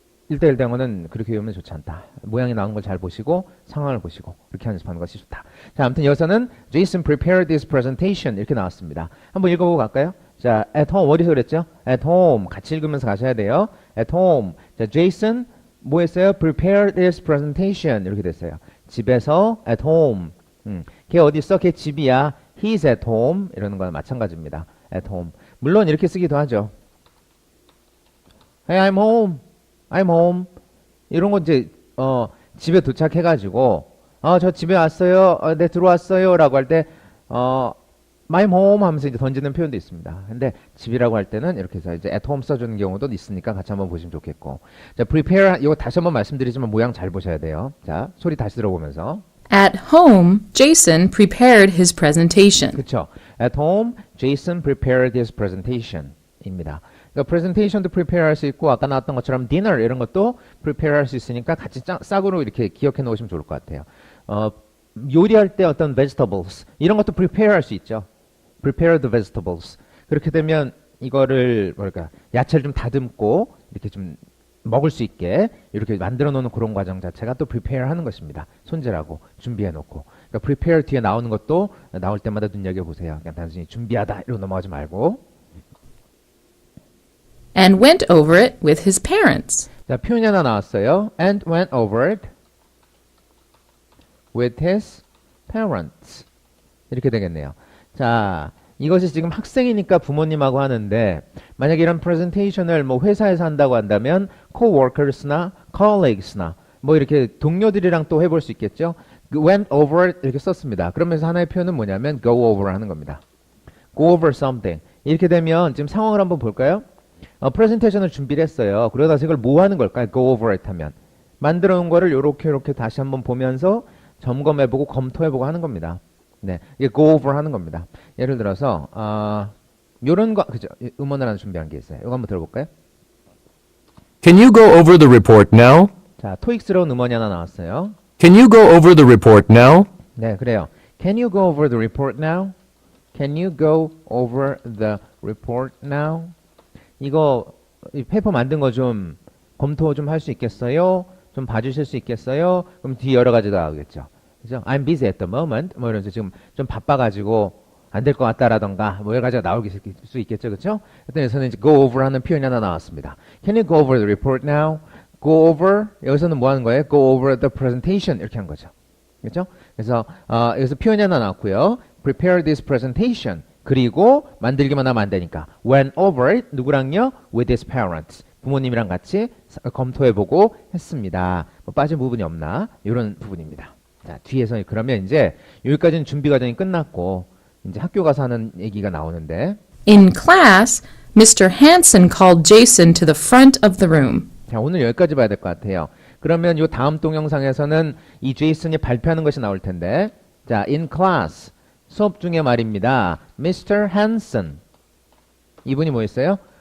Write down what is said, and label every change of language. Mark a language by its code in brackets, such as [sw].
[ko] 1대1 대응어는 그렇게 외우면 좋지 않다. 모양이 나오는 걸 잘 보시고 상황을 보시고 그렇게 연습하는 것이 좋다. 자, 아무튼 여기서는 Jason [en] prepared this presentation [ko] 이렇게 나왔습니다. 한번 읽어보고 갈까요? 자, [en] at home [ko] 어디서 그랬죠? at home 같이 읽으면서 가셔야 돼요. at home. 자, Jason 뭐 했어요? [en] prepared this presentation [ko] 이렇게 됐어요. 집에서 at home. 걔 어디 있어? 걔 집이야. [en] He's at home [ko] 이러는 거랑 마찬가지입니다. [en] at home. [ko] 물론 이렇게 쓰기도 하죠. [en] Hey, I'm home. I'm home. [ko] 이런 거 이제 집에 도착해가지고 저 집에 왔어요. 네 들어왔어요. 라고 할 때 [en] my home [ko] 하면서 이제 던지는 표현도 있습니다. 근데 집이라고 할 때는 이렇게 해서 이제 [en] at home [ko] 써주는 경우도 있으니까 같이 한번 보시면 좋겠고. 자, prepare 이거 다시 한번 말씀드리지만 모양 잘 보셔야 돼요. 자, 소리 다시 들어보면서. [en] At home, Jason prepared his presentation. [ko] 그렇죠. [en] At home, Jason prepared his presentation. [ko] 입니다. 그러니까 presentation도 prepare 할 수 있고 아까 나왔던 것처럼 dinner 이런 것도 prepare 할 수 있으니까 같이 짝으로 이렇게 기억해 놓으시면 좋을 것 같아요. 요리할 때 어떤 vegetables 이런 것도 prepare 할 수 있죠. [en] prepare the vegetables. [ko] 그렇게 되면 이거를 뭐랄까 야채를 좀 다듬고 이렇게 좀 먹을 수 있게 이렇게 만들어 놓는 그런 과정 자체가 또 prepare 하는 것입니다. 손질하고 준비해 놓고. 그러니까 prepare 뒤에 나오는 것도 나올 때마다 눈여겨보세요. 그냥 단순히 준비하다 이러고 넘어가지 말고. [en] And went over it with his parents. [ko] 자, 표현이 하나 나왔어요. [en] And went over it with his parents. [ko] 이렇게 되겠네요. 자, 이것이 지금 학생이니까 부모님하고 하는데 만약에 이런 프레젠테이션을 뭐 회사에서 한다고 한다면 coworkers나 colleagues나 뭐 이렇게 동료들이랑 또 해볼 수 있겠죠. [en] went over it [ko] 이렇게 썼습니다. 그러면서 하나의 표현은 뭐냐면 [en] go over [ko] 하는 겁니다. [en] go over something. [ko] 이렇게 되면 지금 상황을 한번 볼까요? 프레젠테이션을 준비를 했어요. 그러다 이걸 뭐 하는 걸까요? [en] go over it [ko] 하면 만들어 놓은 거를 요렇게 다시 한번 보면서 점검해보고 검토해보고 하는 겁니다. 네, 이게 [en] go over [ko] 하는 겁니다. 예를 들어서 요런 거 그죠? 음원을 하나 준비한 게 있어요. 이거 한번 들어볼까요? [en] Can you go over the report now? [ko] 자, 토익스러운 음원이 하나 나왔어요. [en] Can you go over the report now? [ko] 네, 그래요. [en] Can you go over the report now? Can you go over the report now? [ko] 이거 이 페이퍼 만든 거 좀 검토 좀 할 수 있겠어요? 좀 봐주실 수 있겠어요? 그럼 뒤에 여러 가지 나오겠죠. 그죠? [en] I'm busy at the moment. [ko] 뭐 이러면서 지금 좀 바빠가지고 안 될 것 같다라던가 뭐 여러 가지가 나올 수 있겠죠. 그렇죠? 여기서는 이제 [en] go over [ko] 하는 표현이 하나 나왔습니다. [en] Can you go over the report now? Go over [ko] 여기서는 뭐 하는 거예요? [en] Go over the presentation [ko] 이렇게 한 거죠. 그렇죠? 그래서 여기서 표현이 하나 나왔고요. [en] Prepare this presentation. [ko] 그리고 만들기만 하면 안 되니까 [en] went over it [ko] 누구랑요? [en] With his parents. [ko] 부모님이랑 같이 검토해보고 했습니다. 뭐 빠진 부분이 없나? 이런 부분입니다. 자, 뒤에서 그러면 이제 여기까지는 준비 과정이 끝났고 이제 학교 가서 하는 얘기가 나오는데 [en] In class, Mr. Hanson called Jason to the front of the room. [ko] 자, 오늘 여기까지 봐야 될 것 같아요. 그러면 이 다음 동영상에서는 이 제이슨이 발표하는 것이 나올 텐데 자, [en] in class [ko] 수업 중에 말입니다. [en] Mr. [ko] Hanson 이분이 뭐 했어요?